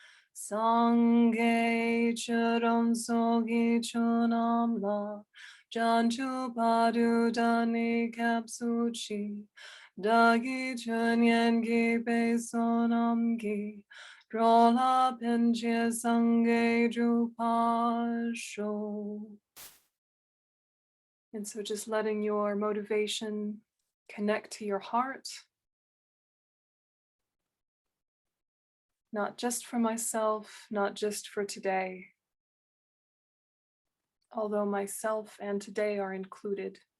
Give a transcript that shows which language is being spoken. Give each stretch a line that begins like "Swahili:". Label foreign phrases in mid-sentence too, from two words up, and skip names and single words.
Tibetan: སངས་རྒྱས་ཆོས་དང་ཚོགས་ཀྱི་མཆོག་རྣམས་ལ། བྱང་ཆུབ་བར་དུ་བདག་ནི་སྐྱབས་སུ་མཆི། བདག་གིས་སྦྱིན་བགྱིས་པའི་བསོད་ནམས་ཀྱིས། འགྲོ་ལ་ཕན་ཕྱིར་སངས་རྒྱས་འགྲུབ་པར་ཤོག.
English: And so just letting your motivation connect to your heart, not just for myself, not just for today, although myself and today are included.